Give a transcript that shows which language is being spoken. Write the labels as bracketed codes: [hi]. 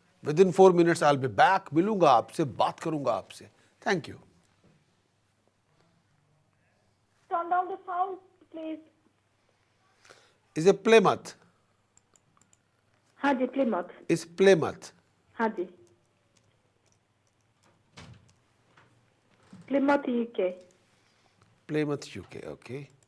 [en] Within 4 minutes I will be back. [hi] मिलूंगा आपसे, बात करूंगा आपसे। [en] Thank you. Turn down the sound, please. Is a Plymouth. [hi] हाँ जी, Plymouth. [en] Is Plymouth. [hi] हाँ जी। [en] Plymouth, UK. Plymouth UK, okay.